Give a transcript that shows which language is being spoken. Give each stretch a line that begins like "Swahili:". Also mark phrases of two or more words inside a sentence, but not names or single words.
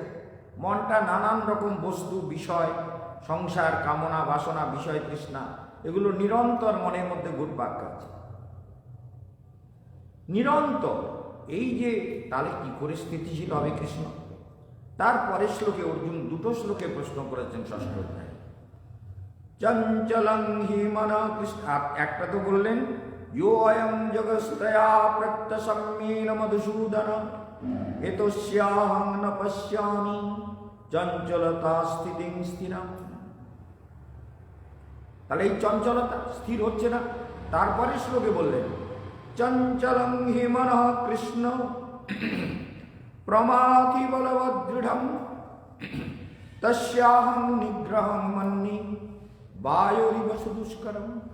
Bangla: মনটা নানান রকম বস্তু, বিষয়, সংসার, কামনা, বাসনা, বিষয়, তৃষ্ণা, এগুলো নিরন্তর মনের মধ্যে ঘুরপাক খাচ্ছে নিরন্তর। এই যে তাহলে কি করে স্থিতিশীল হবে কৃষ্ণ? তারপরে শ্লোকে অর্জুন 2টো শ্লোকে প্রশ্ন করেছেন ষষ্ঠ অধ্যায়ে।
Sanskrit: চঞ্চলং হি মন কৃষ্ণ,
Bangla: একটা তো বললেন
Sanskrit: यो अयं जगस्तया प्रत्यसम्येन मधुसूदन एतस्याहं न पश्यामि चंचलता स्थितिं स्थिरम्।
Bangla: তাহলে এই চঞ্চলতা স্থির হচ্ছে না। তারপরে শ্লোকে বললেন
Sanskrit: চঞ্চলং হি মনঃ কৃষ্ণ প্রমাথি বলবদৃঢ়ম তস্যাহং নিগ্রহং মন্যে বায়োরিব সুদুষ্করম।